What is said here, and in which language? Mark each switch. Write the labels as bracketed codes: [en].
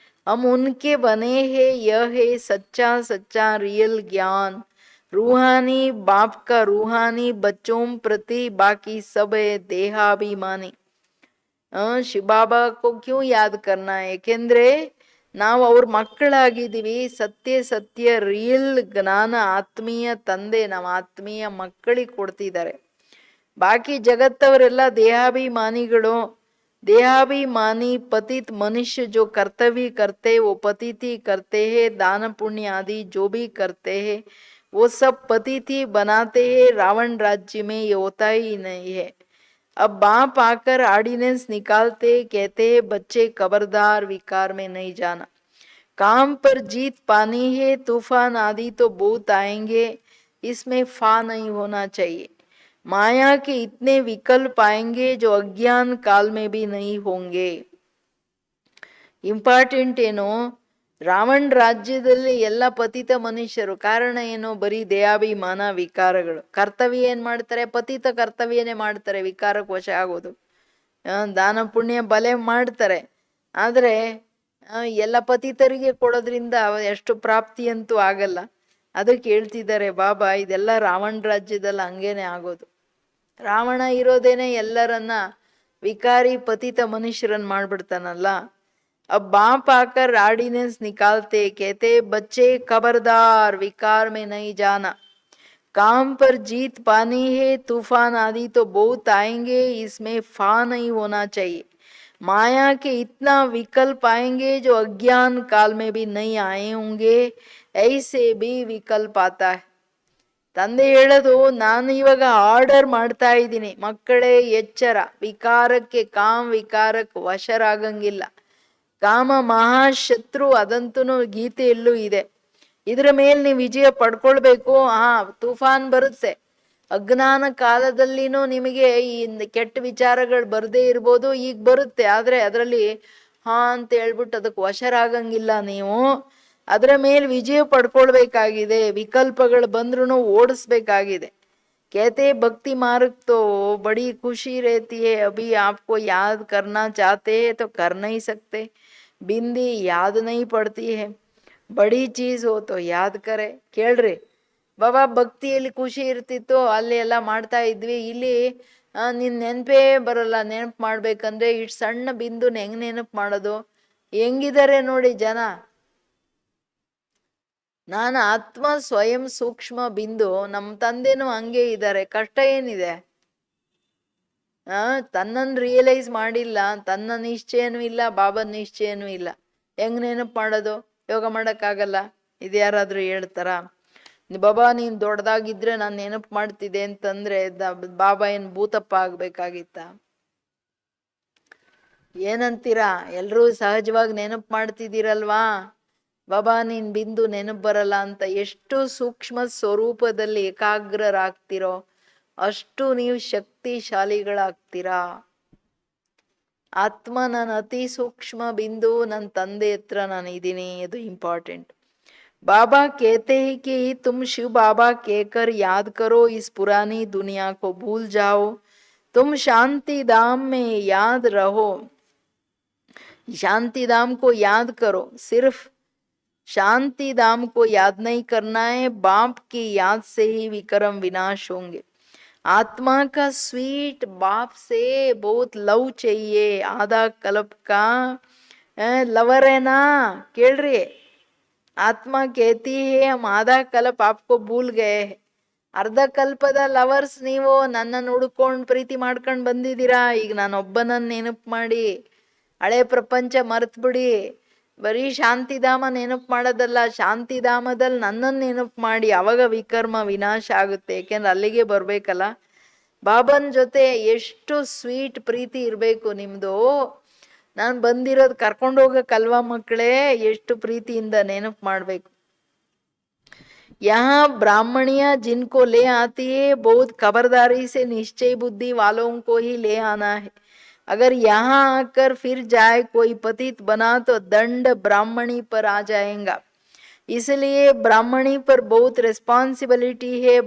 [hi] ಹಮ್ ಉನ್ಕೆ ಬನೆ ಹೇ ಯ ಹೇ ಸಚ್ಚಾ ಸಚ್ಚಾ ರಿಯಲ್ ಜ್ಞಾನ್, रूहानी बाप का रूहानी बच्चों प्रति, बाकी सब है देहाभिमानी. ಶಿವ ಬಾಬಾ ಕೋ ಕ್ಯೂ ಯಾದ್ ಕರ್ನಾ, [kn] ಏಕೆಂದ್ರೆ ನಾವು ಅವ್ರ ಮಕ್ಕಳಾಗಿದ್ದೀವಿ. ಸತ್ಯ ಸತ್ಯ ರಿಯಲ್ ಜ್ಞಾನ ಆತ್ಮೀಯ ತಂದೆ ನಮ್ಮ ಆತ್ಮೀಯ ಮಕ್ಕಳಿಗೆ ಕೊಡ್ತಿದ್ದಾರೆ. ಬಾಕಿ ಜಗತ್ತವರೆಲ್ಲ ದೇಹಾಭಿಮಾನಿಗಳು. [hi] देहाभिमानी पतित मनुष्य जो कर्तव्य करते वो पतिति करते हैं, दान पुण्य आदि जो भी करते हैं वो सब पतिथि बनाते हैं, रावण राज्य में ये होता ही नहीं है। अब बाप आकर ऑर्डिनेंस निकालते, कहते हैं बच्चे खबरदार विकार में नहीं जाना, काम पर जीत पानी है, तूफान आदि तो बहुत आएंगे, इसमें फा नहीं होना चाहिए। माया के इतने विकल्प आएंगे जो अज्ञान काल में भी नहीं होंगे। [kn] ಇಂಪಾರ್ಟೆಂಟ್ ಏನು, ರಾವಣ ರಾಜ್ಯದಲ್ಲಿ ಎಲ್ಲ ಪತಿತ ಮನುಷ್ಯರು. ಕಾರಣ ಏನು? ಬರೀ ದೇಹಾಭಿಮಾನ ವಿಕಾರಗಳು. ಕರ್ತವ್ಯ ಏನ್ ಮಾಡ್ತಾರೆ? ಪತಿತ ಕರ್ತವ್ಯನೇ ಮಾಡ್ತಾರೆ, ವಿಕಾರಕ್ಕೆ ವಶ ಆಗೋದು. ದಾನ ಪುಣ್ಯ ಬಲೆ ಮಾಡ್ತಾರೆ, ಆದ್ರೆ ಎಲ್ಲ ಪತಿತರಿಗೆ ಕೊಡೋದ್ರಿಂದ ಎಷ್ಟು ಪ್ರಾಪ್ತಿ ಅಂತೂ ಆಗಲ್ಲ. ಅದಕ್ಕೆ ಹೇಳ್ತಿದ್ದಾರೆ ಬಾಬಾ, ಇದೆಲ್ಲ ರಾವಣ ರಾಜ್ಯದಲ್ಲಿ ಹಂಗೇನೆ ಆಗೋದು. ರಾವಣ ಇರೋದೇನೆ ಎಲ್ಲರನ್ನ ವಿಕಾರಿ ಪತಿತ ಮನುಷ್ಯರನ್ನ ಮಾಡ್ಬಿಡ್ತಾನಲ್ಲ. [hi] अब बाप आकर ऑर्डिनेंस निकालते, कहते बच्चे खबरदार विकार में नहीं जाना, काम पर जीत पानी है, तूफान आदि तो बहुत आएंगे, इसमें फा नहीं होना चाहिए। माया के इतना विकल्प आएंगे जो अज्ञान काल में भी नहीं आए होंगे, ऐसे भी विकल्प आता है. [kn] ತಂದೆ ಹೇಳೋದು, ನಾನು ಇವಾಗ ಆರ್ಡರ್ ಮಾಡ್ತಾ ಇದ್ದೀನಿ, ಮಕ್ಕಳೇ ಎಚ್ಚರ, ವಿಕಾರಕ್ಕೆ ವಿಕಾರಕ್ಕೆ ವಶರಾಗಂಗಿಲ್ಲ. ಕಾಮ ಮಹಾಶತ್ರು, ಅದಂತೂ ಗೀತೆಯಲ್ಲೂ ಇದೆ. ಇದ್ರ ಮೇಲೆ ನೀವು ವಿಜಯ ಪಡ್ಕೊಳ್ಬೇಕು. ತೂಫಾನ್ ಬರುತ್ತೆ, ಅಜ್ಞಾನ ಕಾಲದಲ್ಲಿನೂ ನಿಮಗೆ ಈ ಕೆಟ್ಟ ವಿಚಾರಗಳು ಬರದೇ ಇರ್ಬೋದು, ಈಗ ಬರುತ್ತೆ, ಆದ್ರೆ ಅದರಲ್ಲಿ ಅಂತ ಹೇಳ್ಬಿಟ್ಟು ಅದಕ್ಕೆ ವಶರಾಗಂಗಿಲ್ಲ. ನೀವು ಅದರ ಮೇಲೆ ವಿಜಯ ಪಡ್ಕೊಳ್ಬೇಕಾಗಿದೆ. ವಿಕಲ್ಪಗಳು ಬಂದ್ರೂ ಓಡಿಸ್ಬೇಕಾಗಿದೆ. [hi] कहते भक्ति मार्ग तो बड़ी खुशी रहती है, अभी आपको याद करना चाहते हैं तो कर नहीं सकते, बिंदी याद नहीं पड़ती है, बड़ी चीज हो तो याद करे. [kn] ಕೇಳ್ರಿ ಬಾಬಾ, ಭಕ್ತಿಯಲ್ಲಿ ಖುಷಿ ಇರ್ತಿತ್ತು, ಅಲ್ಲಿ ಎಲ್ಲ ಮಾಡ್ತಾ ಇದ್ವಿ, ಇಲ್ಲಿ ನಿನ್ ನೆನಪೇ ಬರಲ್ಲ. ನೆನಪು ಮಾಡ್ಬೇಕಂದ್ರೆ ಇಷ್ಟು ಸಣ್ಣ ಬಿಂದು ಹೆಂಗ್ ನೆನಪು ಮಾಡೋದು? ಹೆಂಗಿದ್ದಾರೆ ನೋಡಿ ಜನ. ನಾನು ಆತ್ಮ ಸ್ವಯಂ ಸೂಕ್ಷ್ಮ ಬಿಂದು, ನಮ್ಮ ತಂದೆನೂ ಹಂಗೆ ಇದ್ದಾರೆ. ಕಷ್ಟ ಏನಿದೆ? ತನ್ನನ್ನು ರಿಯಲೈಸ್ ಮಾಡಿಲ್ಲ, ತನ್ನ ನಿಶ್ಚಯನೂ ಇಲ್ಲ, ಬಾಬನ ನಿಶ್ಚಯನೂ ಇಲ್ಲ. ಹೆಂಗ್ ನೆನಪು ಮಾಡೋದು? ಯೋಗ ಮಾಡೋಕ್ಕಾಗಲ್ಲ. ಇದು ಯಾರಾದ್ರೂ ಹೇಳ್ತಾರ? ಬಾಬಾ ನೀನ್ ದೊಡ್ಡದಾಗಿದ್ರೆ ನಾನು ನೆನಪು ಮಾಡ್ತಿದ್ದೆ ಅಂತಂದ್ರೆ ಬಾಬಾ ಏನ್ ಭೂತಪ್ಪ ಆಗ್ಬೇಕಾಗಿತ್ತ? ಏನಂತೀರಾ? ಎಲ್ರೂ ಸಹಜವಾಗಿ ನೆನಪು ಮಾಡ್ತಿದ್ದೀರಲ್ವಾ? ಬಾಬಾ ನೀನ್ ಬಿಂದು ನೆನಪು ಬರಲ್ಲ ಅಂತ. ಎಷ್ಟು ಸೂಕ್ಷ್ಮ ಸ್ವರೂಪದಲ್ಲಿ ಏಕಾಗ್ರರಾಗ್ತಿರೋ ಅಷ್ಟು ನೀವು ಶಕ್ತಿಶಾಲಿಗಳಾಗ್ತೀರಾ. ಆತ್ಮ ನಾನು ಅತಿ ಸೂಕ್ಷ್ಮ ಬಿಂದು, ನನ್ನ ತಂದೆ ಹತ್ರ ನಾನು ಇದ್ದೀನಿ, ಇದು ಇಂಪಾರ್ಟೆಂಟ್. [hi] बाबा कहते हैं कि तुम शिव बाबा कहकर याद करो, इस पुरानी दुनिया को भूल जाओ, तुम शांति धाम में याद रहो. शांति धाम को याद करो, सिर्फ शांति धाम को याद नहीं करना है, बाप की याद से ही विक्रम विनाश होंगे. आत्मा का स्वीट बाप से बहुत लव चाहिए. आधा कल्प का लवर है ना? [kn] ಕೇಳ್ರಿ, [hi] ಆತ್ಮ कहती है हम आधा कल्प आपको भूल गए. [kn] ಅರ್ಧ ಕಲ್ಪದ ಲವರ್ಸ್ ನೀವು. ನನ್ನನ್ನು ಹುಡ್ಕೊಂಡು ಪ್ರೀತಿ ಮಾಡ್ಕೊಂಡು ಬಂದಿದ್ದೀರಾ. ಈಗ ನಾನೊಬ್ಬನನ್ನು ನೆನಪು ಮಾಡಿ ಹಳೆ ಪ್ರಪಂಚ ಮರ್ತ್ ಬಿಡಿ. ಬರೀ ಶಾಂತಿಧಾಮ ನೆನಪು ಮಾಡೋದಲ್ಲ, ಶಾಂತಿಧಾಮದಲ್ಲಿ ನನ್ನನ್ನು ನೆನಪು ಮಾಡಿ. ಅವಾಗ ವಿಕರ್ಮ ವಿನಾಶ ಆಗುತ್ತೆ. ಏಕೆಂದ್ರೆ ಅಲ್ಲಿಗೆ ಬರ್ಬೇಕಲ್ಲ. ಬಾಬನ್ ಜೊತೆ ಎಷ್ಟು ಸ್ವೀಟ್ ಪ್ರೀತಿ ಇರಬೇಕು ನಿಮ್ದು. ನಾನು ಬಂದಿರೋದು ಕರ್ಕೊಂಡು ಹೋಗಕ್ಕಲ್ವಾ ಮಕ್ಕಳೇ? ಎಷ್ಟು ಪ್ರೀತಿಯಿಂದ ನೆನಪು ಮಾಡ್ಬೇಕು. [hi] यहाँ ब्राह्मणियां जिनको ले आती है, बहुत खबरदारी से निश्चय बुद्धि वालों को ही ले आना है. अगर यहाँ आकर फिर जाए कोई पतित बना तो दंड ब्राह्मणी पर आ जाएगा. इसलिए ब्राह्मणी पर बहुत रिस्पॉन्सिबिलिटी है.